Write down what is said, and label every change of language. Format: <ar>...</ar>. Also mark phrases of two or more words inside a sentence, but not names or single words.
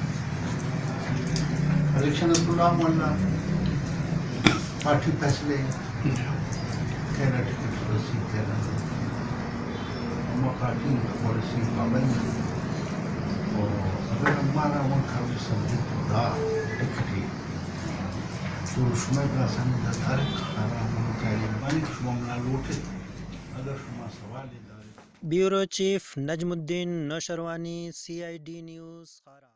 <brh>الیکشن اللہ مولا پارٹی فیصلے کہنا ٹکٹ رسی کہنا ہم پارٹی پالیسی پابند اور اگر ہمارا وہ کھاوی سمجھے تو دا ٹکٹی تو رشمہ کا سمجھا دارے کھارا ہم کہنے بانی شما منا لوٹے اگر شما سوالی دارے بیورو چیف نجم الدین نوشروانی CID نیوز خارا</brh>